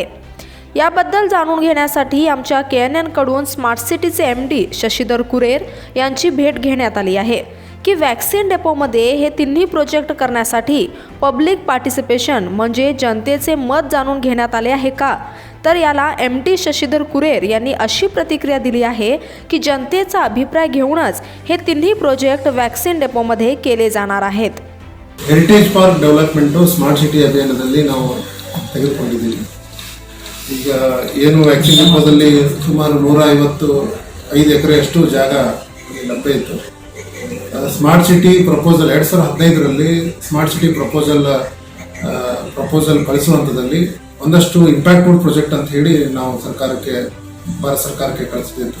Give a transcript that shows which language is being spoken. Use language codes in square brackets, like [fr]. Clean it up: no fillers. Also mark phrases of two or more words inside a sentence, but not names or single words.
[mr] याबद्दल जाणून घेण्यासाठी आमच्या KNN कडून स्मार्ट सिटीचे MD शशीधर कुरेर यांची भेट घेण्यात आली आहे की वॅक्सिन डेपोमध्ये हे तिन्ही प्रोजेक्ट करण्यासाठी [en] public participation [mr] म्हणजे जनतेचे मत जाणून घेण्यात आले आहे का। तर याला MD शशीधर कुरेर यांनी अशी प्रतिक्रिया दिली आहे की जनतेचा अभिप्राय घेऊनच हे तिन्ही प्रोजेक्ट वॅक्सिन डेपोमध्ये केले जाणार आहेत। [en] heritage park development smart city [kn] ಅಭಿಯಾನದಲ್ಲಿ ನಾವು ತೆಗೆದುಕೊಂಡಿದ್ದೀವಿ। ಈಗ ಏನು ವ್ಯಾಕ್ಸಿನ್ ಡಿಪೋದಲ್ಲಿ ಸುಮಾರು 155 ಎಕರೆಯಷ್ಟು ಜಾಗ ಲಭ್ಯ ಇತ್ತು। [en] smart city proposal [kn] 2015ರಲ್ಲಿ [en] smart city proposal [kn] ಕಳಿಸುವಂಥದ್ದಲ್ಲಿ ಒಂದಷ್ಟು [en] impactful project [kn] ಅಂತ ಹೇಳಿ ನಾವು ಭಾರತ ಸರ್ಕಾರಕ್ಕೆ ಕಳಿಸಿದ್ದು।